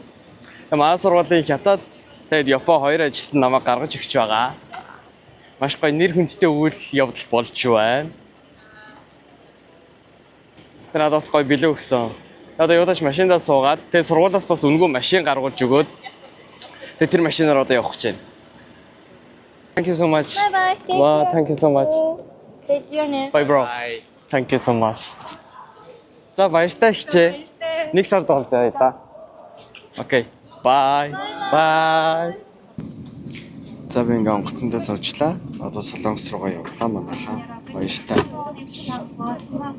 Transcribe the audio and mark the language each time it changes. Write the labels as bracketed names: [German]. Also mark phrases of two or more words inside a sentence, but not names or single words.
[Mongolian] Тэгээ манай сургуулийн хятад тэгээд Япон хоёр ажилтнууд намайг гаргаж өгч байгаа. Маш гоё нэр хүндтэй үйл явдал болж байна. Тэр надаас гоё билүү өгсөн. Одоо юу тач машиндаа суугаад тэгээд сургуулиас бас үнгүй машин гаргуулж өгөөд тэгээд тэр машинаар одоо явах гэж байна. [English] Thank you so much. Bye bye. Wow, thank you so much. Take your name. Bye bro. Thank you so much. [Mongolian] За баяртай хичээ. Нэг сар дуусаа та. Окей. Bye. [English] Bye. [Mongolian] За би ингээ онгоцондоо суучлаа. Одоо солонгос руугаа явлаа манайхаа. Баяртай.